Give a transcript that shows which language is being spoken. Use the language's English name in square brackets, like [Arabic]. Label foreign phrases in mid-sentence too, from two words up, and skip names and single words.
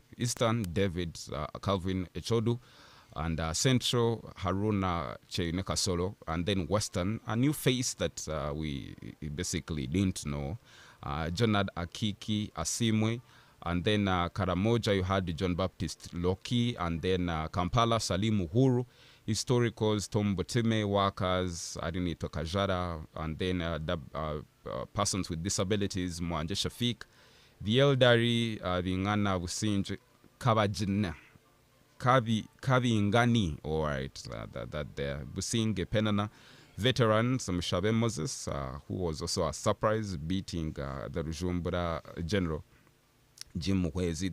[English] Eastern, David Calvin Echodu. And Central, Haruna Cheineka Solo. And then Western, a new face that we basically didn't know, Jonad Akiki Asimwe. And then Karamoja, you had John Baptist Loki. And then Kampala, Salim Uhuru. Historicals, Tom Botime, workers, Arini Tokajara. And then persons with disabilities, Mwanje Shafik. The elderly, the Ngana Businj Kabajina. Kavi Ngani, all right, that there. Businge Penana, veterans, Mshabe Moses, who was also a surprise, beating the Rujumbura General Jim Muhwezi.